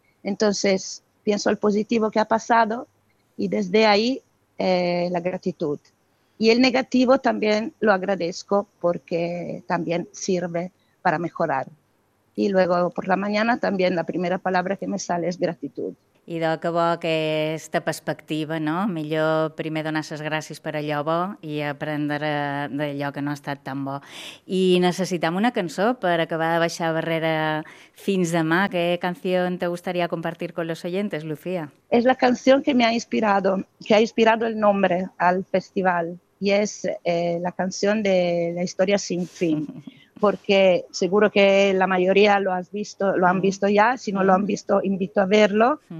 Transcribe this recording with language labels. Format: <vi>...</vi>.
<es>Entonces, pienso el positivo que ha pasado y desde ahí la gratitud. Y el negativo también lo agradezco porque también sirve para mejorar. Y luego por la mañana también la primera palabra que me sale es gratitud.</es> <ca>Idò, que bo aquesta perspectiva, no? Millor primer donar les gràcies per allò bo i aprendre d'allò que no ha estat tan bo. I necessitem una cançó per acabar de baixar barrera fins demà.</ca> <es>¿Qué canción te gustaría compartir con los oyentes, Lucía? Es la canción que me ha inspirado, que ha inspirado el nombre al festival. Y es la canción de La Historia Sin Fin. Porque seguro que la mayoría lo has visto, lo han visto ya, si no lo han visto, invito a verlo.</es>